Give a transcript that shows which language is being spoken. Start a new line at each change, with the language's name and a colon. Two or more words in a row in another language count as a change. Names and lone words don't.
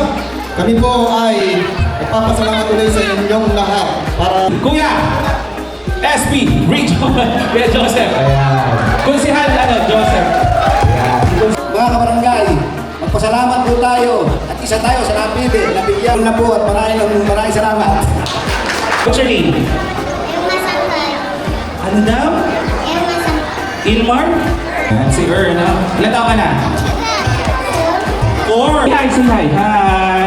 Filipino: Kami po ay nagpapasalamat ulit sa inyong lahat para Kuya SP Kuya Joseph. Ayan. Konsihal Joseph. Ayan. mga kabarangay, magpasalamat po tayo at isa tayo sa napili, nabigyan na po at maraming salamat.
English: What's your name?
Filipino: Irma Santay. Ano daw? Irma Santay. Ilmar? Ayan, si Erna. Ilan taon ka na? 4. Hi,
English: say hi.
Filipino: Hi.